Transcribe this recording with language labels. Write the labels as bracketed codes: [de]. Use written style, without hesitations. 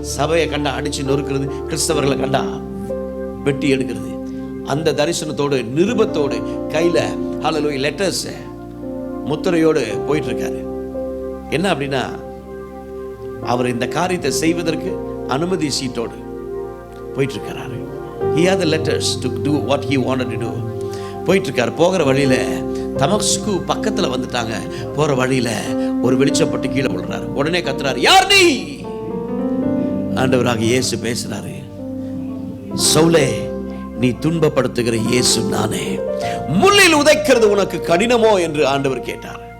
[ta] சபையை கண்டா அடிச்சு நொறுக்கிறது, கிறிஸ்தவர்களை கண்டா வெட்டி எடுக்கிறது. அந்த தரிசனத்தோடு, நிருபத்தோடு கையில ஹல்லேலூயா லெட்டர்ஸ் முத்திரையோடு போயிட்டு இருக்காரு. என்ன அப்படின்னா, அவர் இந்த காரியத்தை செய்வதற்கு அனுமதி சீட்டோடு போயிட்டு இருக்காரு. [en] He had the letters to do what he wanted to do. [ta] போயிட்டு இருக்காரு. போகிற வழியில தமஸ்கு பக்கத்துல வந்துட்டாங்க. போற வழியில ஒரு வெளிச்சப்பட்டு கீழே விழுறாரு. உடனே கத்துறாரு, யார் நீ? ஆண்டவராக இயேசு பேசுறாரு, சவுலே நீ துன்பப்படுத்துகிற இயேசு நானே, முள்ளில் உதைக்கிறது உனக்கு கடினமோ என்று ஆண்டவர் கேட்டார்.